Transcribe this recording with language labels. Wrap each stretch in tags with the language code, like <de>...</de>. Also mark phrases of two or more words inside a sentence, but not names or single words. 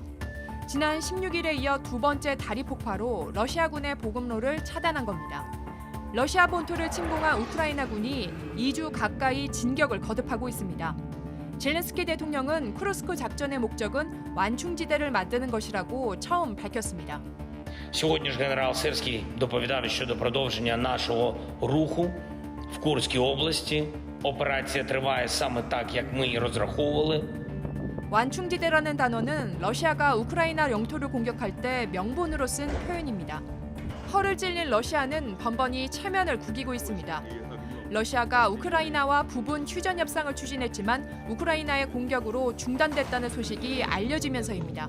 <ko>지난 16일에 이어 두 번째 다리 폭파로 러시아군의 보급로를 차단한 겁니다. 러시아 본토를 침공한 우크라이나군이 2주 가까이 진격을 거듭하고 있습니다. 젤렌스키 대통령은 쿠르스크 작전의 목적은 완충지대를 만드는 것이라고 처음 밝혔습니다.</ko> <uk>Сьогодні ж генерал Сирський доповідав щодо продовження нашого руху в Курській області. Операція триває саме так, як ми і розраховували.</uk> <ko>완충지대라는 단어는 러시아가 우크라이나 영토를 공격할 때 명분으로 쓴 표현입니다. 허를 찔린 러시아는 번번이 체면을 구기고 있습니다. 러시아가 우크라이나와 부분 휴전 협상을 추진했지만 우크라이나의 공격으로 중단됐다는 소식이 알려지면서입니다.</ko>